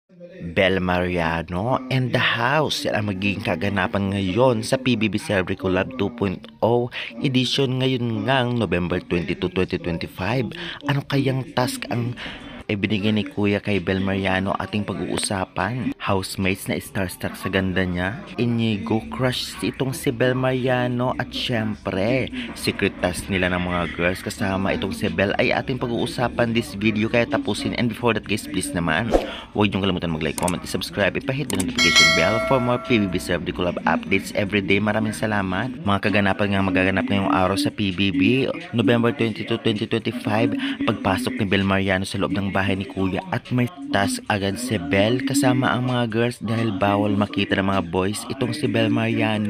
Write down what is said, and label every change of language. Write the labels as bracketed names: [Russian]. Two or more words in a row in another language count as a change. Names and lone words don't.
[Filipino] Bel Mariano and the House. Yan ang magiging kaganapan ngayon sa PBB Celebrity Collab 2.0 edition ngayon ngang November 22, 2025. Ano kayang task ang ibinigay ni Kuya kay Bel Mariano ating pag-uusapan? Housemates na starstruck sa ganda niya, Inigo crush itong si Bel Mariano at syempre, secret task nila ng mga girls kasama itong si Bel ay ating pag-uusapan [English] this video [Filipino] kaya tapusin. [English] And before that guys, please [Filipino] naman, huwag niyong kalimutan mag-like, comment, subscribe, ipahit [English] the notification bell for more PBB Celebrity Collab updates everyday. [Filipino] Maraming salamat. Mga kaganapan nga magaganap ngayong araw sa PBB, November 22, 2025, pagpasok ni Bel Mariano sa loob ng bahay ni Kuya at may task agad si Bel kasama ang mga girls dahil bawal makita ng mga boys itong si Bel Mariano.